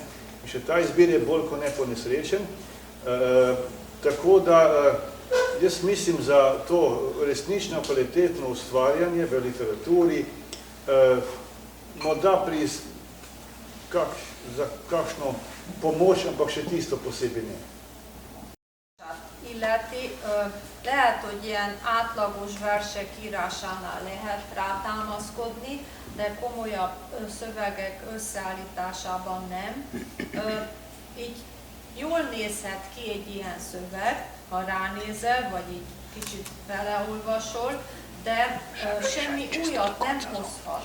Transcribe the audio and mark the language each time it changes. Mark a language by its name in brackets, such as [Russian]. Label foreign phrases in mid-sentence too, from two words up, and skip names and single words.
[Slovenian] In še ta izbir je bolj kot ne ponesrečen. Tako da jaz mislim za to resnično kvalitetno ustvarjanje v literaturi, morda za kakšno pomoč, ampak še tisto posebej ne. [Hungarian] Illeti, lehet, hogy ilyen átlagos versek írásánál lehet rátámaszkodni, de komolyabb szövegek összeállításában nem. Így jól nézhet ki egy ilyen szöveg, ha ránézel, vagy így kicsit beleolvasol, de semmi újat nem hozhat.